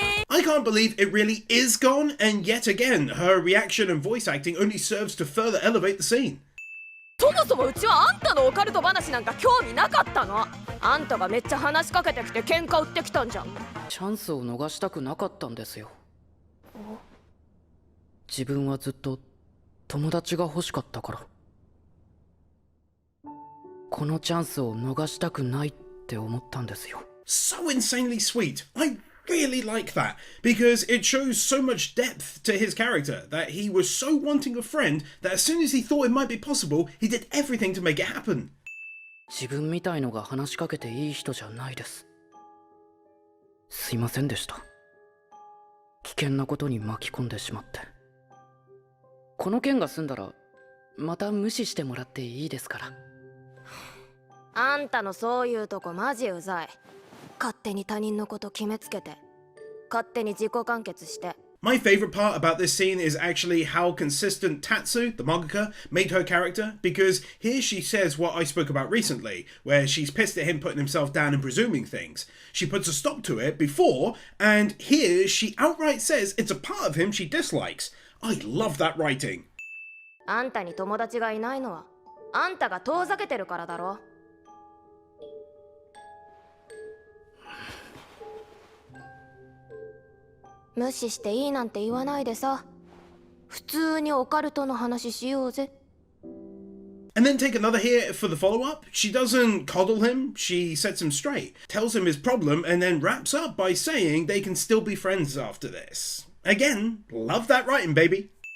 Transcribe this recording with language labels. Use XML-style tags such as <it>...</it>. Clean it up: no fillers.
<en>I can't believe it really is gone, and yet again, her reaction and voice acting only serves to further elevate the scene.</en> <ja>そもそもうちはあんたのオカルト話なんか興味なかったの。あんたがめっちゃ話しかけてきて喧嘩売ってきたんじゃん。チャンスを逃したくなかったんですよ。自分はずっと友達が欲しかったから。このチャンスを逃したくないって思ったんですよ。</ja> <en>So insanely sweet. I really like that because it shows so much depth to his character that he was so wanting a friend that as soon as he thought it might be possible, he did everything to make it happen.</en> <ja>自分みたいのが話しかけていい人じゃないです。すいませんでした。危険なことに巻き込んでしまって。この件が済んだらまた無視してもらっていいですから。あんたのそういうとこマジうざい。勝手に他人のこと決めつけて、勝手に自己完結して。</ja> <en>My favourite part about this scene is actually how consistent Tatsu, the mangaka, made her character, because here she says what I spoke about recently, where she's pissed at him putting himself down and presuming things. She puts a stop to it before, and here she outright says it's a part of him she dislikes. I love that writing.</en> <ja>あんたに友達がいないのは、あんたが遠ざけてるからだろ。無視していいなんて言わないでさ。普通にオカルトの話しようぜ。</ja> <en>And then take another here for the follow-up. She doesn't coddle him, she sets him straight, tells him his problem, and then wraps up by saying they can still be friends after this. Again, love that writing, baby.</en>